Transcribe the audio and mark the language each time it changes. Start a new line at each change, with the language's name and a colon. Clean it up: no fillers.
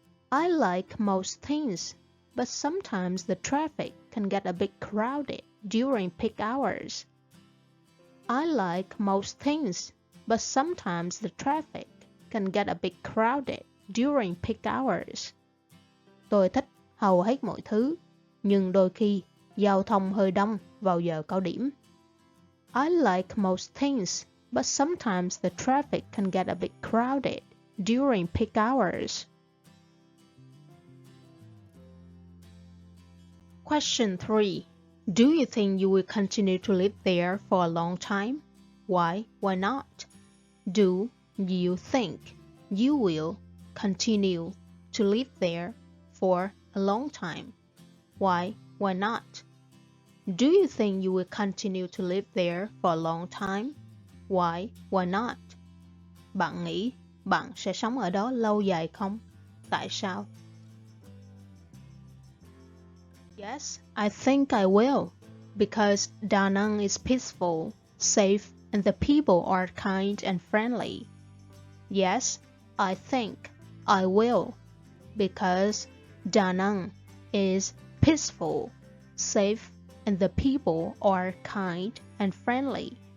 English: I like most things, but sometimes the traffic can get a bit crowded during peak hours. I like most things, but sometimes the traffic can get a bit crowded during peak hours.
Vietnamese: Tôi thích hầu hết mọi thứ, nhưng đôi khi giao thông hơi đông vào giờ cao điểm.
English: I like most things, but sometimes the traffic can get a bit crowded during peak hours. Question 3. Do you think you will continue to live there for a long time? Why? Why not? Do you think you will continue to live there for a long time? Why? Why not? Do you think you will continue to live there for a long time? Why? Why not?
Vietnamese: Bạn nghĩ bạn sẽ sống ở đó lâu dài không? Tại sao?
English: Yes, I think I will, because Da Nang is peaceful, safe, and the people are kind and friendly. Yes, I think I will, because Da Nang is peaceful, safe, and the people are kind and friendly.